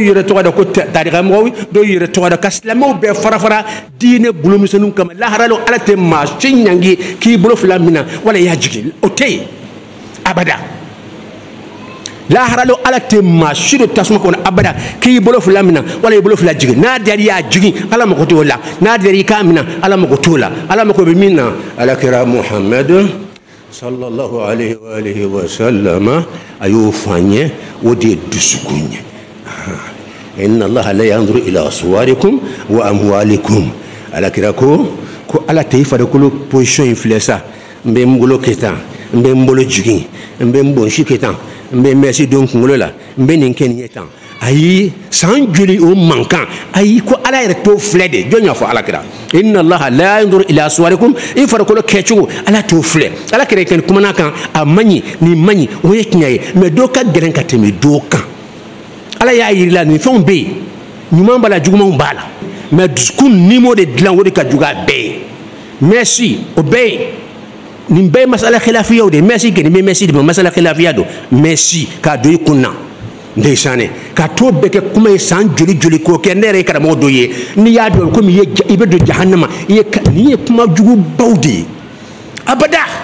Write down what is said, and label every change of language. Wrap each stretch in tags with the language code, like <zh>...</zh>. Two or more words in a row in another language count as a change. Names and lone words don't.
<bm>yɛrɛ tɔgɔ da ko tarikamɔgɔw dɔw yɛrɛ tɔgɔ da ka silamɛw bɛɛ fara diinɛ bolomisɛnninw kama lahara la ala tɛ maa si ɲangi k'i bolo fila minɛ wala i y'a jigin o tɛ yen abada lahara la ala tɛ maa si do tasuma kɔnɔ abada k'i bolo fila minɛ wala i bolo fila jigin n'a diyara i y'a jigin ala mago t'o la n'a diyara i k'a minɛ ala mago t'o la ala mago bɛ min na alakira muhamadu</bm> <ar>صلى الله عليه وسلم</ar> <bm>a y'o fɔ an ye o de ye dusukun ye</bm> <ar>إن الله لا ينظر إلى صوركم وأموالكم</ar> <bm>alakira ko ala tɛ i farikolo position in filɛ sa n bɛ n bolo kɛ tan n bɛ n bolo jigin n bɛ n bonsi kɛ tan n bɛ mɛsi don kunkolo la n bɛ nin kɛ nin ye tan ayi san joli o man kan ayi ko ala yɛrɛ t'o filɛ de jɔn y'a fɔ alakira</bm> <ar>إن الله لا ينظر إلى صوركم</ar> <bm>i farikolo kɛcogo ala t'o filɛ alakira kɛ kumana kan a man ɲi nin man ɲi o ye tiɲɛ ye mɛ dɔ ka gɛlɛn ka tɛmɛ dɔ kan ala y'a yiri la nin fɛnw bɛ yen ɲuman b'a la jugumanw b'a la mɛ dusukun nimo de dilan o de ka jugu a bɛɛ ye mɛsi o bɛɛ ye nin bɛɛ ye masala khilafiyaw de mɛsi kɛ nin bɛ mɛsi de ma masala khilafiya don mɛsi k'a don i kun na ndeysane ka to bɛɛ kɛ kuma ye san joli joli k'o kɛ ne yɛrɛ ye karamɔgɔ dɔ ye n'i y'a dɔn komi i bɛ don jahannama nin ye kuma jugubaw de ye abada</bm>